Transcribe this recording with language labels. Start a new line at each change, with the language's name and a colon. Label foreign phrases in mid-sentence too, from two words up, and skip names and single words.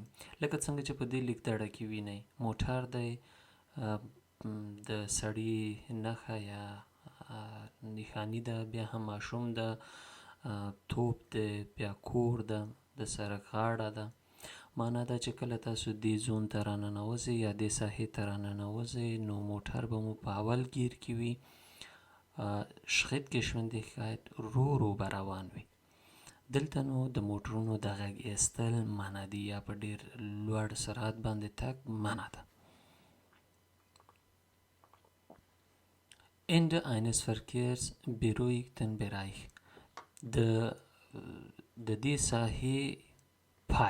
Pashto: لکه څنګه چې په دې لیکدړه کې وینئ موټر دی، د سړي نښه یا نښاني ده، بیا هم ماشوم ده، توپ دی، بیا کور ده، د سړک غاړه ده. معنا دا چې کله تاسو دې زون ته راننوځئ یا دې ساحې ته راننوځئ نو موټر به مو په اول ګیر کې وي. Schrittgeschwindigkeit رو به روان وي. دلته نو د موټرونو د غږ ایستل منع دي یا په ډیر لوړ سرعت باندې تګ منع ده.
German: Ende eines Verkehrsberuhigten Bereich.
Pashto: د دې ساحې پای.